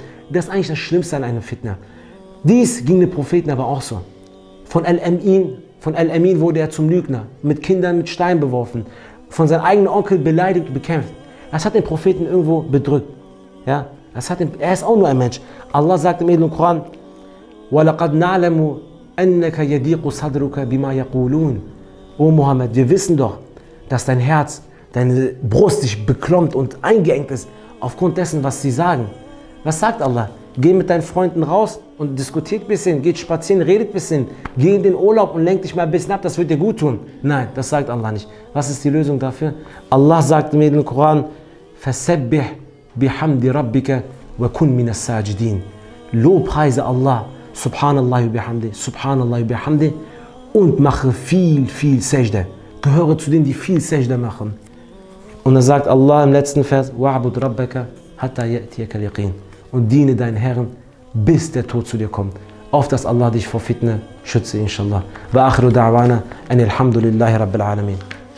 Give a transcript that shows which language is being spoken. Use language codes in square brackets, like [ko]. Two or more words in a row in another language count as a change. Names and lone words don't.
[de] Das ist eigentlich das Schlimmste an einem Fitna. Dies ging den Propheten aber auch so. Von Al-Amin wurde er zum Lügner, mit Kindern mit Steinen beworfen, von seinem eigenen Onkel beleidigt und bekämpft. Das hat den Propheten irgendwo bedrückt. Ja? Er ist auch nur ein Mensch. Allah sagt im edlen Koran, [ar] وَلَقَدْ نَعْلَمُ أَنَّكَ يَدِيقُ صَدْرُكَ بِمَا يَقُولُونَ. [de] O Mohammed, wir wissen doch, dass dein Herz, deine Brust sich beklommt und eingeengt ist aufgrund dessen, was sie sagen. Was sagt Allah? Geh mit deinen Freunden raus und diskutiert ein bisschen, geht spazieren, redet ein bisschen, geh in den Urlaub und lenk dich mal ein bisschen ab, das wird dir gut tun. Nein, das sagt Allah nicht. Was ist die Lösung dafür? Allah sagt im edlen Koran, [ar] فَسَبِّحْ بِحَمْدِ رَبِّكَ وَكُنْ مِنَ السَّاجِدِينَ. [de] Lobpreise Allah, [ar] سبحان الله بحمده سبحان الله بحمده, [de] und mache viel Sajda. Gehöre zu denen, die viel Sajda machen. Und dann sagt Allah im letzten Vers, [ar] وَعْبُدْ رَبَّكَ حَتَّى يَأْتِيَكَ الْيَقِينُ. [de] Und diene deinen Herren, bis der Tod zu dir kommt. Auf dass Allah dich vor Fitna schütze, inshallah. [ar] وآخر دعوانا أن الحمد لله رب العالمين.